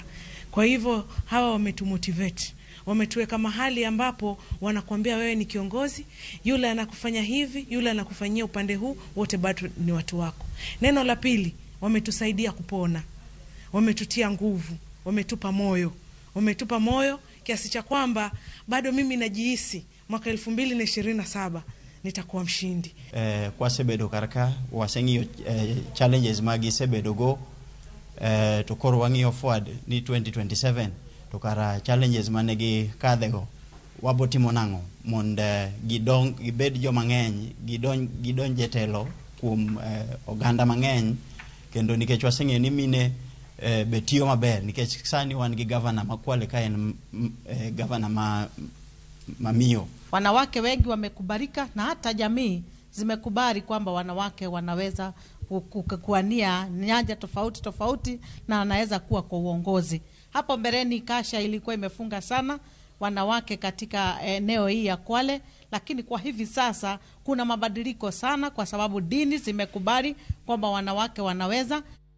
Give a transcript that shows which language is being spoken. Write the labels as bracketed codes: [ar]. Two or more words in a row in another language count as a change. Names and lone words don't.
[sw] Kwa hivyo hawa wametumotivate, wametuweka mahali ambapo wanakuambia wewe ni kiongozi, yule anakufanya hivi, yule anakufanyia upande huu, wote bado ni watu wako. Neno la pili, wametusaidia kupona, wametutia nguvu, wametupa moyo kiasi cha kwamba bado mimi najihisi mwaka 2027 nitakuwa mshindi. [luo] Kwa sebedo karaka wasengi challenges magi sebedo go to korwangi forward ni 2027 to kara challenges manegi kadego wabotimo nango monde gibed jo mangeny gidonje telo kum oganda mangeny, kendo nikech wasengi ni mine betio maber nikech sani wan gi governor makwale kaen governor mamio. [sw] Wanawake wengi wamekubalika na hata jamii zimekubali kwamba wanawake wanaweza kuania nyanja tofauti na wanaweza kuwa kwa uongozi. Hapo mbeleni kasha ilikuwa imefunga sana wanawake katika eneo hii ya Kwale, lakini kwa hivi sasa kuna mabadiliko sana kwa sababu dini zimekubali kwamba wanawake wanaweza.